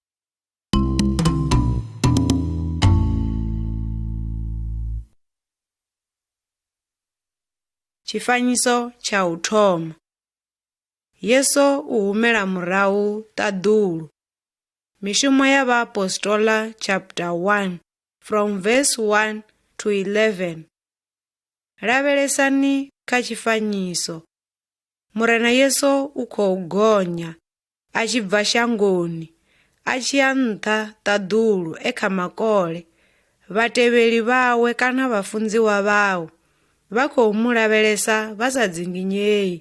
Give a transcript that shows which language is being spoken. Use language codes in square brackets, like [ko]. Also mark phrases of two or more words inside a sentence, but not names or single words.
[ve] Tshifanyiso tsha u thoma. Yesu u humela murahu ṱaḓulu. Mishumo ya vhaapostoli [en] chapter 1 from verse 1 to 11. [ve] Lavhelesani kha tshifanyiso. Murena Yesu u khou gonya a tshi bva shangoni a tshi ya nṱha ṱaḓulu kha makole. Vhatevheli vhawe kana vhafunziwa vhawe vha khou mu lavhelesa vha sa dzinginyei.